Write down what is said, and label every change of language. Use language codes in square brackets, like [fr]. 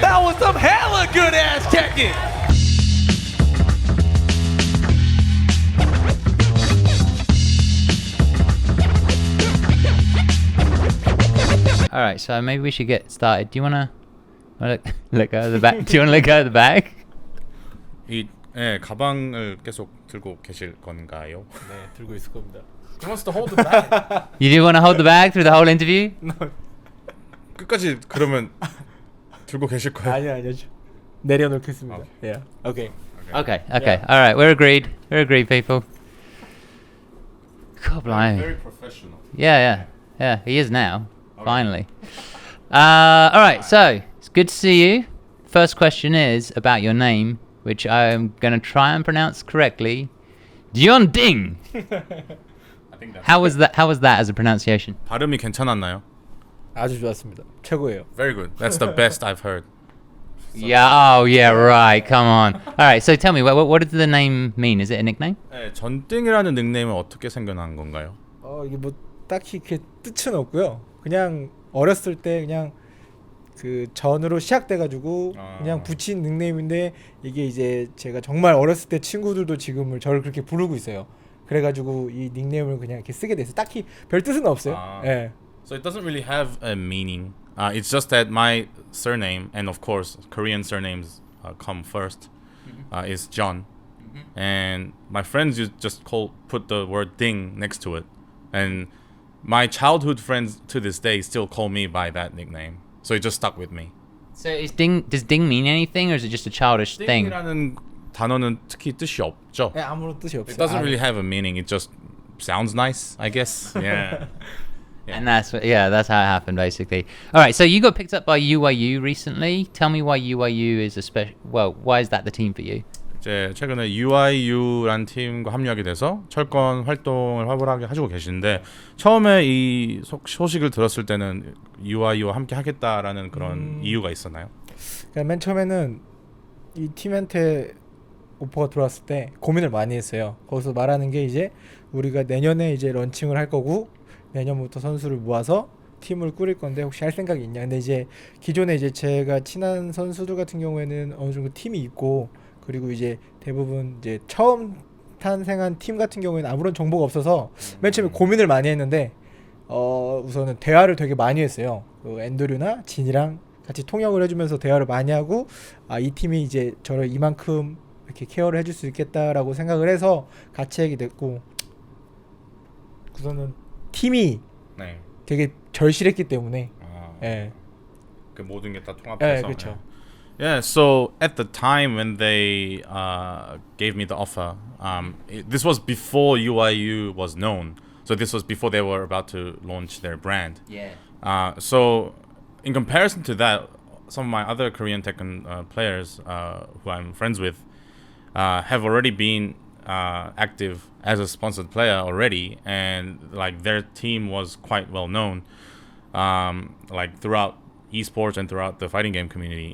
[en] That was some hella good ass Tekken. All right, so maybe we should get started. Do you wanna let go of the bag? Do you wanna let go of the bag? [ko] 가방을 계속 들고 계실 건가요? 네, 들고 있을 겁니다. [en] He wants to hold the bag. You do wanna hold the bag through the whole interview? [ko] 끝까지 그러면 들고 계실 거예요? 아니요. 내려놓겠습니다. [en] Yeah. Okay. Okay. All right, we're agreed. We're agreed, people. God blimey. Very professional. Yeah. He is now. Finally. All right, so it's good to see you. First question is about your name, which I'm gonna try and pronounce correctly. JeonDDing. I think that's How was that as a pronunciation? [ko] 발음이 괜찮았나요? 아주 좋았습니다. 최고예요. [en] Very good. That's the best I've heard. Yeah. Oh, yeah. Right. Come on. All right. So tell me, what does the name mean? Is it a nickname? [ko] 네, 전띵이라는 닉네임은 어떻게 생겨난 건가요? 이게 뭐 딱히 이렇게 뜻은 없고요. 그냥 어렸을 때 그냥 그 전으로 시작돼가지고 그냥 붙인 닉네임인데 이게 이제 제가 정말 어렸을 때 친구들도 지금을 저를 그렇게 부르고 있어요. 그래가지고 이 닉네임을 그냥 이렇게 쓰게 됐어요. 딱히 별 뜻은 없어요. 예. [en] So it doesn't really have a meaning. It's just that my surname, and of course Korean surnames come first, is John. And my friends just put the word ding next to it. And my childhood friends to this day still call me by that nickname. So it just stuck with me. So does ding mean anything, or is it just a childish thing? [ko] 딩이라는 단어는 특히 뜻이 없죠. 네, 아무런 뜻이 없어요. [en] It doesn't really have a meaning. It just sounds nice, I guess. Yeah. And that's how it happened, basically. All right, so you got picked up by UYU recently. Tell me why UYU is why is that the team for you? [ko] 이제 최근에 UYU란 팀과 합류하게 돼서 철권 활동을 활발하게 하시고 계시는데 처음에 이 소식을 들었을 때는 UYU와 함께 하겠다라는 그런 이유가 있었나요? 그러니까 맨 처음에는 이 팀한테 오퍼가 들어왔을 때 고민을 많이 했어요. 거기서 말하는 게 이제 우리가 내년에 이제 런칭을 할 거고 내년부터 선수를 모아서 팀을 꾸릴 건데 혹시 할 생각이 있냐. 근데 이제 기존에 이제 제가 친한 선수들 같은 경우에는 어느 정도 팀이 있고 그리고 이제 대부분 이제 처음 탄생한 팀 같은 경우에는 아무런 정보가 없어서 맨 처음에 고민을 많이 했는데 우선은 대화를 되게 많이 했어요. 그 앤드류나 진이랑 같이 통역을 해주면서 대화를 많이 하고 이 팀이 이제 저를 이만큼 이렇게 케어를 해줄 수 있겠다라고 생각을 해서 같이 하게 됐고 우선은 팀이 네. 되게 절실했기 때문에 예. 그 모든 게 다 통합해서. 그렇죠. [en] Yeah, so at the time when they gave me the offer, this was before UYU was known. So this was before they were about to launch their brand. Yeah. So in comparison to that, some of my other Korean Tekken players who I'm friends with have already been active as a sponsored player already, and like their team was quite well known, like throughout esports and throughout the fighting game community.